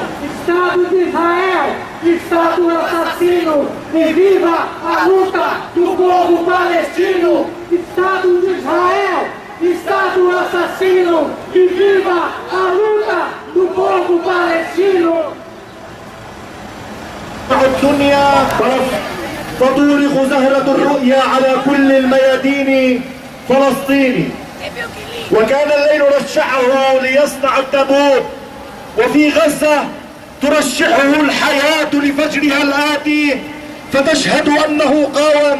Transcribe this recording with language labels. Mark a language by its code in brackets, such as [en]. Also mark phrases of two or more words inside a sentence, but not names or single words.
[pt] Estado de Israel, Estado assassino, e viva a luta do povo palestino. Estado de Israel, Estado assassino, e viva a luta do povo palestino. [ar] الدنيا تطرق زهرة الرؤيا على كل الميادين فلسطيني، وكان الليل رشحه ليصنع التابوت، وفي غزة ترشحه الحياة لفجرها الآتي فتشهد أنه قاوم.